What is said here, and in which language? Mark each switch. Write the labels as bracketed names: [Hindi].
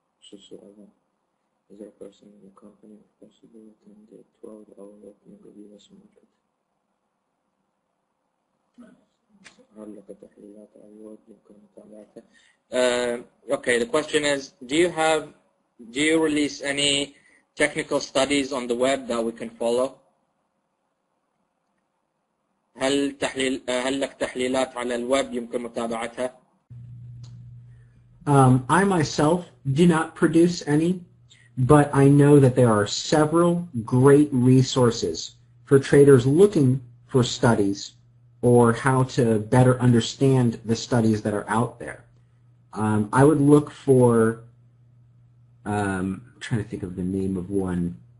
[English] Is there a person in the company possibly within the 12-hour opening of US market? [Arabic] هل لك تحليلات على الويب يمكن متابعتها؟ [English] Okay, the question is, do you release any technical studies on the web that we can follow? [Arabic] هل لك تحليلات على الويب يمكن متابعتها؟ [English] I myself do not produce any, but I know that there are several great resources for traders looking for studies or how to better understand the studies that are out there. I would look for, I'm trying to think of the name of one.